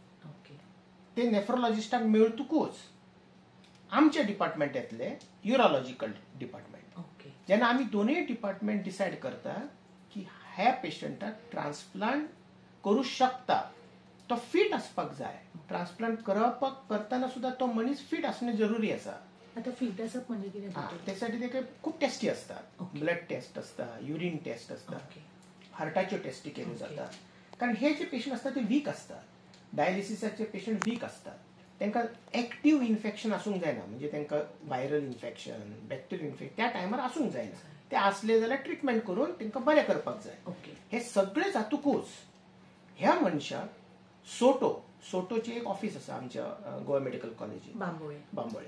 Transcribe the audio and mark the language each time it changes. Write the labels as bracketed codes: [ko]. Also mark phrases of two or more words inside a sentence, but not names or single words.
[kok] ते नेफ्रोलॉजिस्टाक मेळटकूच आमच्या डिपार्टमेंट येतले [en] urological department. [kok] जेन्ना आमी दोनूय डिपार्टमेंट डिसाइड करता की ह्या पेशंटाक ट्रान्सप्लांट करू शकता, तो फिट आसपाक जाय. ट्रान्सप्लांट करतना सुद्धा तो मनीस फिट असणे जरुरी आसा. आता फिट आसप म्हणजे कितें? [mr] त्यासाठी ते खूप टेस्टी असतात. [en] blood test [mr] असता, [en] urine test [mr] असता, हार्टाच्यो टेस्टी केल्यो जातात. कारण हे जे पेशंट असतात ते वीक असतात. डायलिसिसाचे पेशंट वीक असतात. [kok] तांकां [en] active infection [kok] आसूंक जायना, म्हणजे तांकां [en] viral infection, bacterial infection [kok] त्या टायमार आसूंक जायना. ते आसले जाल्यार ट्रिटमेंट करून तांकां बरें करपाक जाय. हे सगळे जातकूच ह्या मनशाक सोटोचे एक ऑफिस आसा आमच्या गोवा मेडिकल कॉलेजीत बांबोळे.